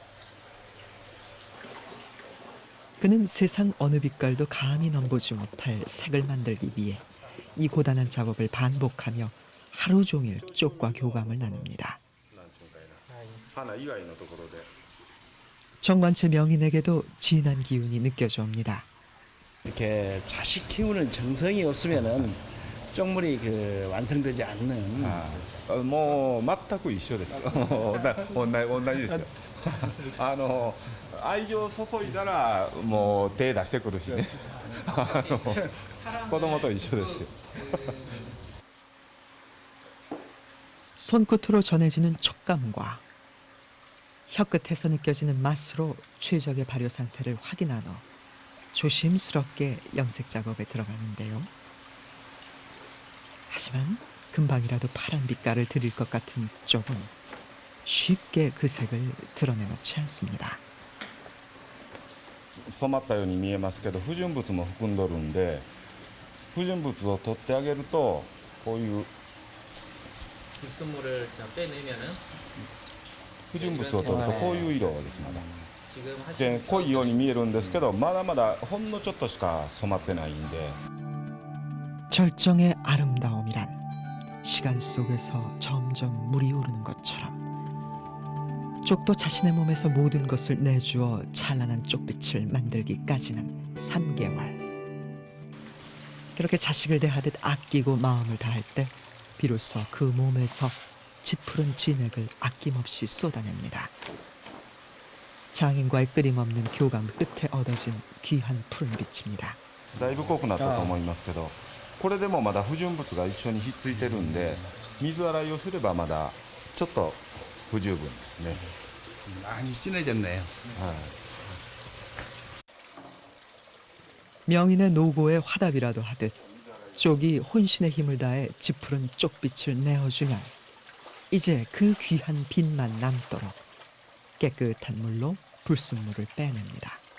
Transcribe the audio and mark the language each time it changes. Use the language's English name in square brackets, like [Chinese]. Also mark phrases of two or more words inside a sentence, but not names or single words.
[Korean] 그는 세상 어느 빛깔도 감히 넘보지 못할 색을 만들기 위해 이 고단한 작업을 반복하며 하루 종일 쪽과 교감을 나눕니다. 정관체 명인에게도 진한 기운이 느껴져 옵니다. 이렇게 자식 키우는 정성이 없으면은 쪽물이 그 완성되지 않는. [Japanese] もう全く一緒です。同じですよ。愛情注いだらもう手出してくるしね。子供と一緒ですよ。 [Korean] 손끝으로 전해지는 촉감과 혀끝에서 느껴지는 맛으로 최적의 발효 상태를 확인한 후 조심스럽게 염색 작업에 들어가는데요. 하지만 금방이라도 파란 빛깔을 드릴 것 같은 쪽은 쉽게 그 색을 드러내놓지 않습니다. [Japanese] 染まったように見えますけど不純物も含んどるんで不純物を取ってあげるとこういう [Korean] 불순물을 빼내면은 [Japanese] 不純物を取るとこういう色ですまだ。で濃いように見えるんですけどまだまだほんのちょっとしか染まってないんで [Korean] 절정의 아름다움이란 시간 속에서 점점 물이 오르는 것처럼 쪽도 자신의 몸에서 모든 것을 내주어 찬란한 쪽빛을 만들기까지는 3개월. 그렇게 자식을 대하듯 아끼고 마음을 다할 때 비로소 그 몸에서 짙푸른 진액을 아낌없이 쏟아냅니다. 장인과의 끊임없는 교감 끝에 얻어진 귀한 푸른 빛입니다. [Japanese] だいぶ濃くなったと思いますけどこれでもまだ不純物が一緒にひっついてるんで水洗いをすればまだちょっと不十分ね。 [Korean] 많이 진해졌네요. 명인의 노고에 화답이라도 하듯 쪽이 혼신의 힘을 다해 짙푸른 쪽빛을 내어주면 이제 그 귀한 빛만 남도록 깨끗한 물로 불순물을 빼냅니다.